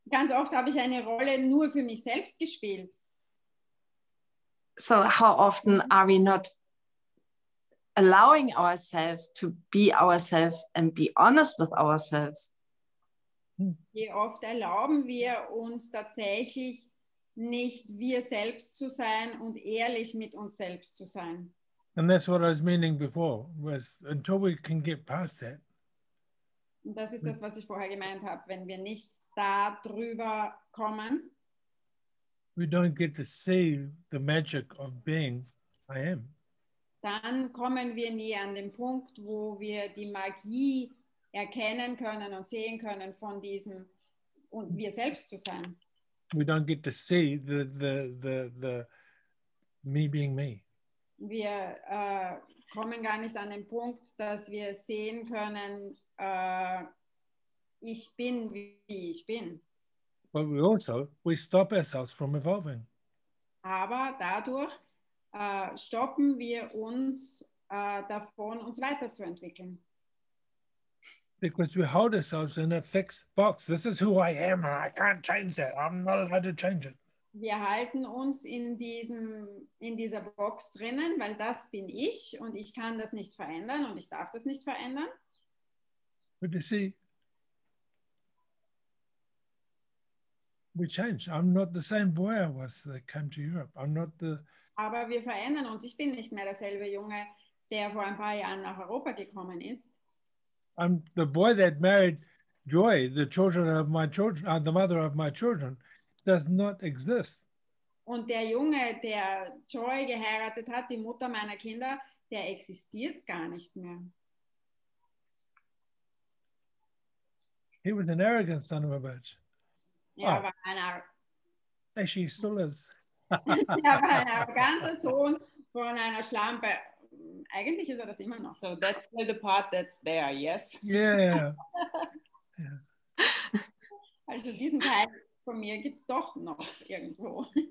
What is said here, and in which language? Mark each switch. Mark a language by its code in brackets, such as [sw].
[de] oft habe ich eine Rolle nur für mich selbst gespielt. [en] So how often are we not allowing ourselves to be ourselves and be honest with ourselves? [de] Wie oft erlauben wir uns tatsächlich nicht wir selbst zu sein und ehrlich mit uns selbst zu sein? [en] And that's what I was meaning before, was until we can get past that. [de] Und das ist das, was ich vorher gemeint habe, wenn wir nicht da drüber kommen, [en] we don't get to see the magic of being I am. [de] Dann kommen wir nie an den Punkt, wo wir die Magie erkennen können und sehen können von diesem und wir selbst zu sein. [en] We don't get to see the me being me. [de] Wir kommen gar nicht an den Punkt, dass wir sehen können, ich bin, wie ich bin. [en] But we stop ourselves from evolving. [de] Aber dadurch stoppen wir uns davon, uns weiterzuentwickeln. [en] Because we hold ourselves in a fixed box. This is who I am, and I can't change that. I'm not allowed to change it. [de] Wir halten uns in dieser Box drinnen, weil das bin ich und ich kann das nicht verändern und ich darf das nicht verändern. [en] But you see, we change. I'm not the same boy I was that came to Europe. I'm not the... [de] Aber wir verändern uns. Ich bin nicht mehr derselbe Junge, der vor ein paar Jahren nach Europa gekommen ist. [en] I'm the boy that married Joy, the children of my children, the mother of my children, does not exist. [de] Und der Junge, der Joy geheiratet hat, die Mutter meiner Kinder, der existiert gar nicht mehr. [en] He was an arrogant son of a bitch. [de] Er Oh. war ein, [en] Actually, he still is. [de] er war ein arroganter Sohn von einer Schlampe. Eigentlich ist er das immer noch. [en] So that's still the part that's there, yes? Yeah. [de] Also diesen Teil von mir gibt es doch noch irgendwo.